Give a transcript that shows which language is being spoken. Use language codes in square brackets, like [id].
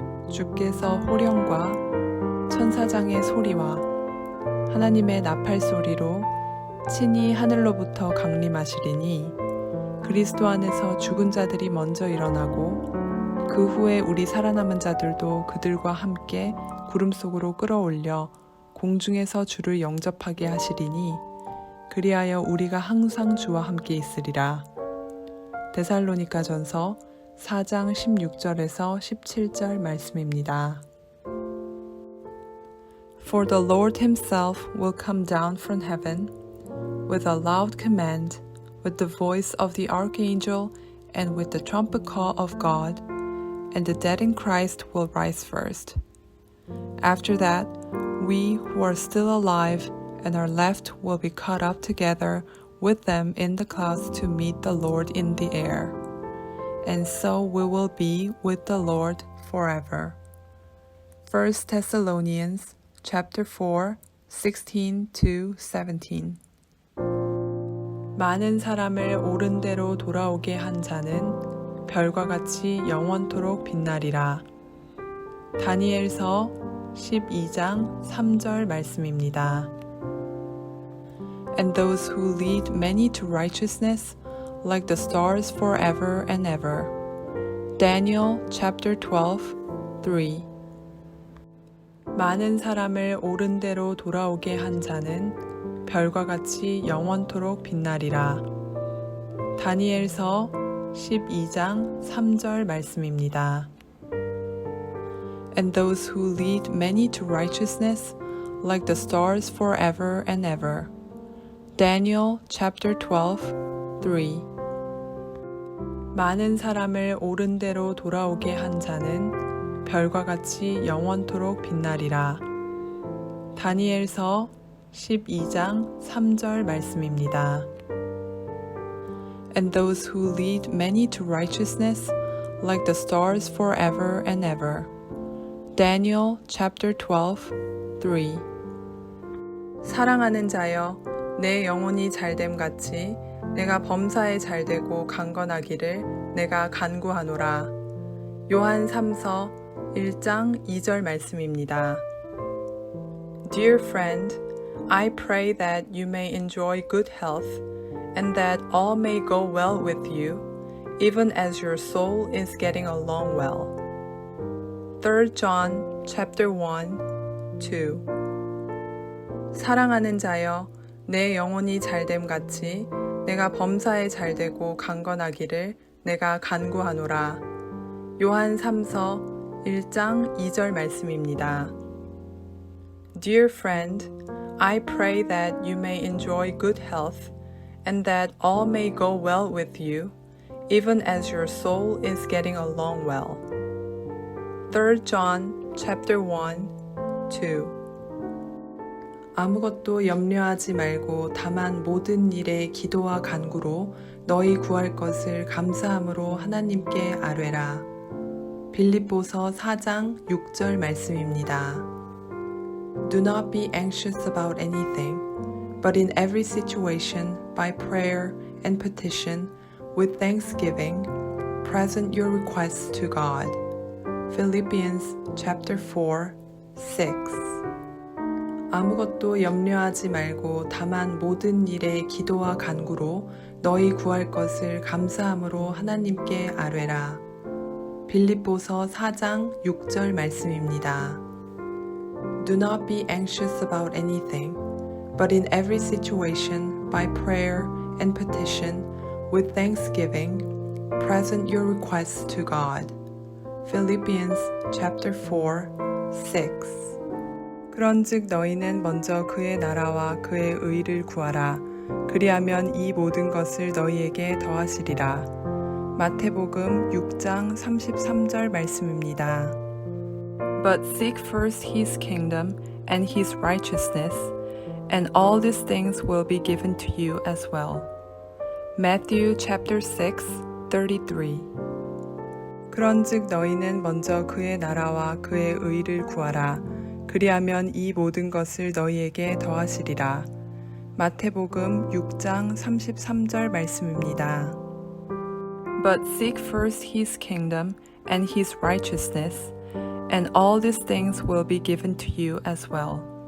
[ko] 주께서 호령과 천사장의 소리와 하나님의 나팔 소리로 친히 하늘로부터 강림하시리니 그리스도 안에서 죽은 자들이 먼저 일어나고 그 후에 우리 살아남은 자들도 그들과 함께 구름 속으로 끌어올려 공중에서 주를 영접하게 하시리니 그리하여 우리가 항상 주와 함께 있으리라. 데살로니가전서 4장 16절에서 17절 말씀입니다. [en] For the Lord himself will come down from heaven with a loud command, with the voice of the archangel, and with the trumpet call of God, and the dead in Christ will rise first. After that, we who are still alive and are left will be caught up together with them in the clouds to meet the Lord in the air. And so we will be with the Lord forever. 1 Thessalonians chapter 4, 16-17. [ko] 많은 사람을 옳은 대로 돌아오게 한 자는 별과 같이 영원토록 빛나리라. 다니엘서 12장 3절 말씀입니다. [en] And those who lead many to righteousness like the stars forever and ever. Daniel chapter 12, 3. [ko] 많은 사람을 옳은 대로 돌아오게 한 자는 별과 같이 영원토록 빛나리라. 다니엘서 12장 3절 말씀입니다. [en] And those who lead many to righteousness like the stars forever and ever. Daniel chapter 12, 3. [ko] 많은 사람을 옳은 대로 돌아오게 한 자는 별과 같이 영원토록 빛나리라. 다니엘서 12장 3절 말씀입니다. [en] and those who lead many to righteousness like the stars forever and ever. Daniel chapter 12, 3. [ko] 사랑하는 자여, 내 영혼이 잘됨 같이 내가 범사에 잘되고 강건하기를 내가 간구하노라. 요한 3서 1장 2절 말씀입니다. [en] Dear friend, I pray that you may enjoy good health and that all may go well with you, even as your soul is getting along well. 3 John chapter 1, 2. [ko] 사랑하는 자여, 내 영혼이 잘됨 같이 내가 범사에 잘되고 강건하기를 내가 간구하노라. 요한 3서 1장 2절 말씀입니다. [en] Dear friend, I pray that you may enjoy good health and that all may go well with you, even as your soul is getting along well. 3 John chapter 1, 2. [ko] 아무것도 염려하지 말고 다만 모든 일에 기도와 간구로 너희 구할 것을 감사함으로 하나님께 아뢰라. 빌립보서 4장 6절 말씀입니다. [en] Do not be anxious about anything, but in every situation, by prayer and petition, with thanksgiving, present your requests to God. Philippians chapter 4, 6. [ko] 아무것도 염려하지 말고 다만 모든 일에 기도와 간구로 너희 구할 것을 감사함으로 하나님께 아뢰라. 빌립보서 4장 6절 말씀입니다. [en] Do not be anxious about anything, but in every situation, by prayer and petition, with thanksgiving, present your requests to God. Philippians chapter 4, 6. [ko] 그런즉 너희는 먼저 그의 나라와 그의 의를 구하라. 그리하면 이 모든 것을 너희에게 더하시리라. 마태복음 6장 33절 말씀입니다. [en] But seek first his kingdom and his righteousness, and all these things will be given to you as well. Matthew chapter 6, 33. [ko] 그런즉 너희는 먼저 그의 나라와 그의 의를 구하라. 그리하면 이 모든 것을 너희에게 더하시리라. 마태복음 6장 33절 말씀입니다. [en] But seek first his kingdom and his righteousness, and all these things will be given to you as well.